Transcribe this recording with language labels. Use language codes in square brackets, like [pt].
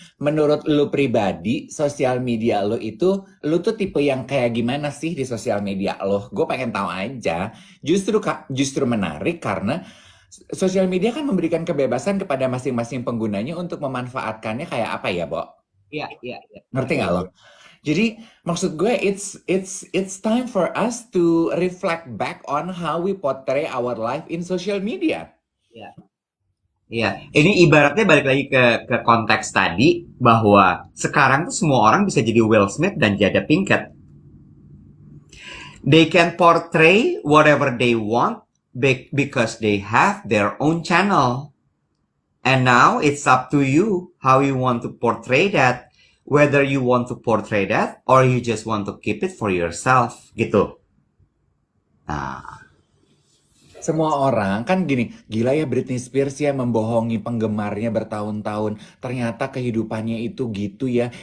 [id] Menurut lu pribadi, sosial media lu itu, lu tuh tipe yang kayak gimana sih di sosial media lo? Gue pengen tahu aja. Justru menarik karena sosial media kan memberikan kebebasan kepada masing-masing penggunanya untuk memanfaatkannya kayak apa ya, Bo? Iya, iya, iya. Ngerti nggak lo? Jadi maksud gue [en] it's time for us to reflect back on how we portray our life in social media. Iya. [id] Iya, ini ibaratnya balik lagi ke konteks tadi bahwa sekarang tuh semua orang bisa jadi Will Smith dan Jada Pinkett. [en] They can portray whatever they want because they have their own channel. And now it's up to you how you want to portray that. Whether you want to portray that or you just want to keep it for yourself. [id] Gitu. Nah, Semua orang kan gini, gila ya Britney Spears ya membohongi penggemarnya bertahun-tahun. Ternyata kehidupannya itu gitu ya.